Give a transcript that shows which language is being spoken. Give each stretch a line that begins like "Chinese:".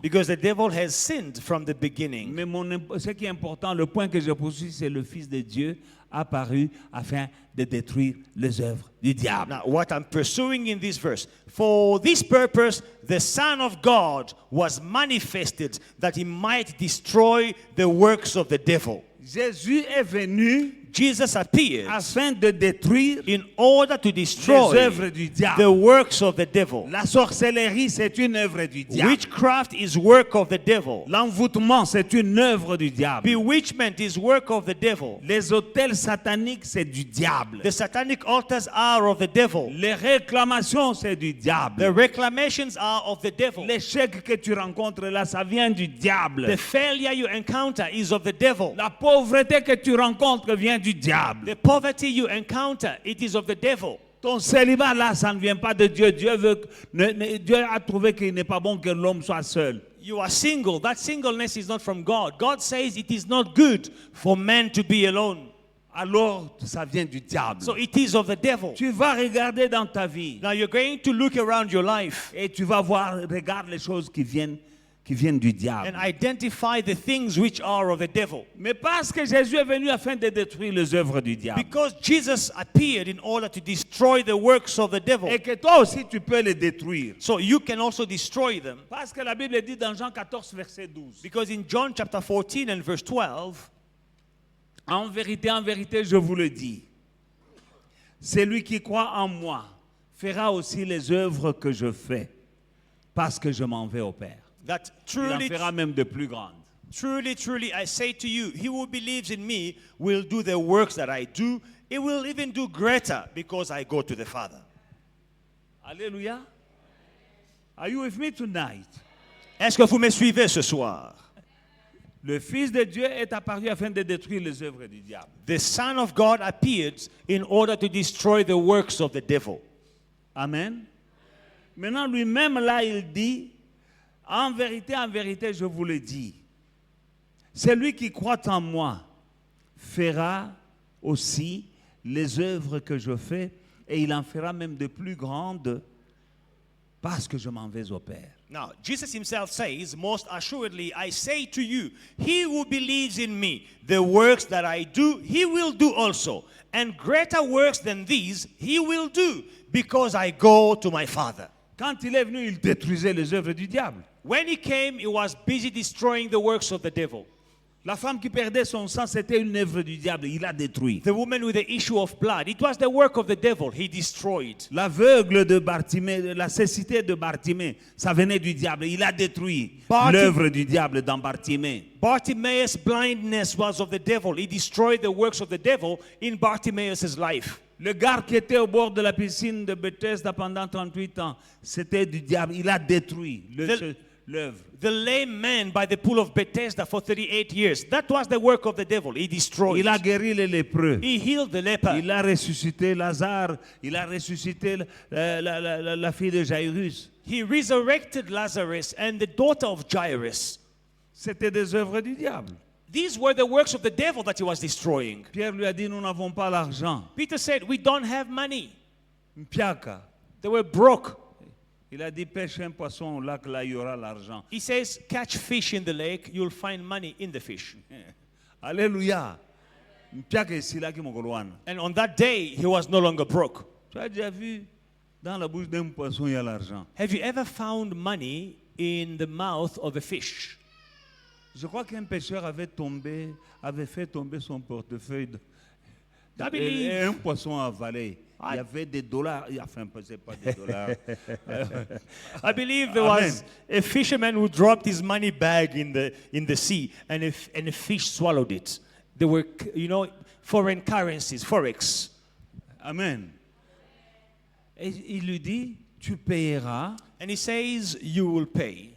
English: Because the devil has sinned from the beginning.
French: Mais ce qui est important, le point que je poursuis, c'est le Fils de Dieu apparu afin de détruire les œuvres du diable.
English: Now, what I'm pursuing in this verse, for this purpose, the Son of God was manifested that he might destroy the works of the devil.
French: Jésus est venu
English: Jesus appeared
French: afin de détruire
English: in order to
French: les
English: destroy
French: œuvres du diable.
English: the works of the devil.
French: La sorcellerie, c'est une œuvre du diable.
English: Witchcraft is work of the devil.
French: L'envoûtement, c'est une œuvre du diable.
English: Bewitchment is work of the devil.
French: Les autels sataniques, c'est du diable.
English: The satanic altars are of the devil.
French: Les réclamations, c'est du diable.
English: The reclamations are of the devil.
French: L'échec que tu rencontres là, ça vient du diable.
English: The failure you encounter is of the devil.
French: La pauvreté que tu rencontres vient du diable.
English: The poverty you encounter, it is of the devil.
French: Ton célibat là, ça ne vient pas de Dieu. Dieu a trouvé qu'il n'est pas bon que l'homme soit seul.
English: you are single, that singleness is not from God. God says it is not good for man to be alone.
French: Alors, ça vient du diable.
English: So it is of the devil.
French: Tu vas regarder dans ta vie
English: Now you're going to look around your life
French: et tu vas voir, regarde les choses qui viennent du diable.
English: and identify the things which are of the devil.
French: Mais parce que Jésus est venu afin de détruire les œuvres du diable.
English: Because Jesus appeared in order to destroy the works of the devil.
French: Et que toi aussi tu peux les détruire.
English: So you can also destroy them.
French: Parce que la Bible dit dans Jean 14, verset 12.
English: Because in John chapter 14 and verse 12,
French: En vérité, je vous le dis. Celui qui croit en moi fera aussi les œuvres que je fais. Parce que je m'en vais au Père.
English: that
French: Il en
English: truly,
French: fera même de plus grandes.
English: truly, truly, I say to you, he who believes in me will do the works that I do. He will even do greater because I go to the Father. Alléluia. Are you with me tonight?
French: Est-ce que vous me suivez ce soir? Le Fils de Dieu est apparu afin de détruire les œuvres du diable.
English: The Son of God appeared in order to destroy the works of the devil. Amen.
French: Maintenant, lui-même, là, il dit, en vérité, je vous le dis, celui qui croit en moi fera aussi les œuvres que je fais, et il en fera même de plus grandes, parce que je m'en vais au Père.
English: Now, Jesus himself says, most assuredly, I say to you, he who believes in me, the works that I do, he will do also. And greater works than these, he will do, because I go to my Father.
French: Quand il est venu, il détruisait les œuvres du diable.
English: When he came, he was busy destroying the works of the devil.
French: La femme qui perdait son sang, c'était une œuvre du diable. Il a détruit.
English: The woman with the issue of blood, it was the work of the devil. He destroyed.
French: L'aveugle de Bartimée, la cécité de Bartimée, ça venait du diable. Il a détruit Bartim- l'œuvre du diable dans Bartimée.
English: Bartimaeus' blindness was of the devil. He destroyed the works of the devil in Bartimaeus' life.
French: Le gars qui était au bord de la piscine de Bethesda pendant 38 ans, c'était du diable. Il a détruit l'œuvre.
English: The lame man by the pool of Bethesda for 38 years, that was the work of the devil. He destroyed.
French: Il a guéri les lépreux.
English: He healed the leper.
French: Il a ressuscité Lazare. Il a ressuscité la fille de Jairus.
English: He resurrected Lazarus and the daughter of Jairus.
French: C'était des œuvres du diable.
English: These were the works of the devil that he was destroying.
French: Pierre lui a dit, nous n'avons pas l'argent.
English: Peter said, we don't have money.
Lingala: Mpiaka.
English: They were broke.
French: Il a dit, pêche un poisson au lac, là, il y aura l'argent.
English: He says, catch fish in the lake, you'll find money in the fish. Alléluia.
Lingala: Mpiaka
French: est ici, là, qui m'ogolwane.
English: And on that day, he was no longer broke.
French: Tu as déjà vu, dans la bouche d'un poisson, il y a l'argent.
English: Have you ever found money in the mouth of a fish?
French: Je crois qu'un pêcheur avait fait tomber son portefeuille.
English: I believe-
French: Et un poisson avalé. Il y avait des dollars. Enfin, c'est pas des dollars.
English: I believe there Amen. was a fisherman who dropped his money bag in the sea, and a fish swallowed it. They were, foreign currencies, forex.
French: Amen. Et il lui dit, tu payeras
English: And he says, you will pay